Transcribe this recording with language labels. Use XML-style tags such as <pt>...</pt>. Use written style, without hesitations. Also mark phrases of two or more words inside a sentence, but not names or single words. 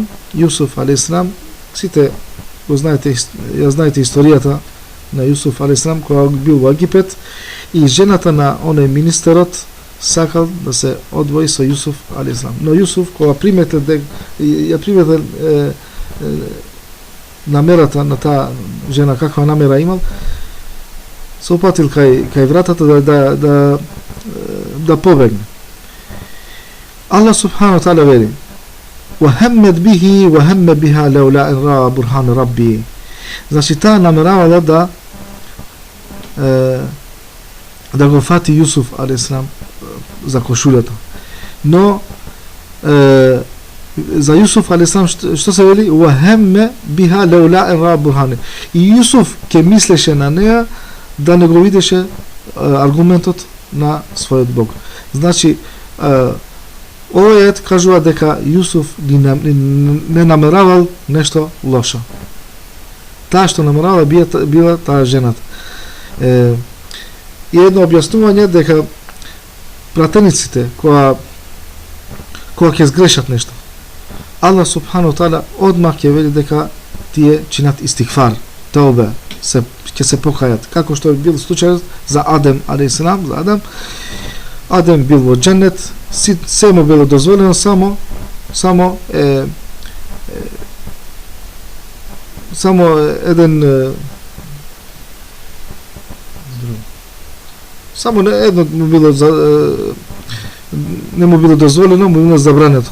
<mk>Јусуф алейхиссалам, сите го знаете, ја знаете историјата на Јусуф алейхиссалам, кога бил во Египет, и жената на оној министерот сакал да се одвои со Јусуф алейхиссалам. Но Јусуф, кога приметил намерата на таа жена, каква намера имал, се опатил кај вратата да побегне.</mk> <ar>الله سبحانه وتعالى вели: وَهَمَّتْ بِهِ وَهَمَّ بِهَا لَوْلَا أَنْ رَأَى بُرْهَانَ رَبِّهِ.</ar> <mk>Значи таа намеравала да го фати Јусуф алейхиссалам за кошулјата. Но за Јусуф алейхиссалам што се вели?</mk> <ar>وَهَمَّ بِهَا لَوْلَا أَنْ رَأَى بُرْهَانَ.</ar> <mk>И Јусуф ке мислеше на неа да не го видеше аргументот на својот Бог. Значи овој ет кажува дека Јусуф не намеравал нешто лошо. Таа што намеравала била таа жената. И едно објаснување дека пратениците која ќе сгрешат нешто, Allah</mk> <ar>سبحانه وتعالى</ar> <mk>одмах ќе вели дека тие чинат истигфар, таубе, ќе се покајат, како што бил случајот за Адем алейхиссалам. За Адем бил во џеннет, се му било дозволено, само едно му било не му било дозволено, му било забрането.</mk>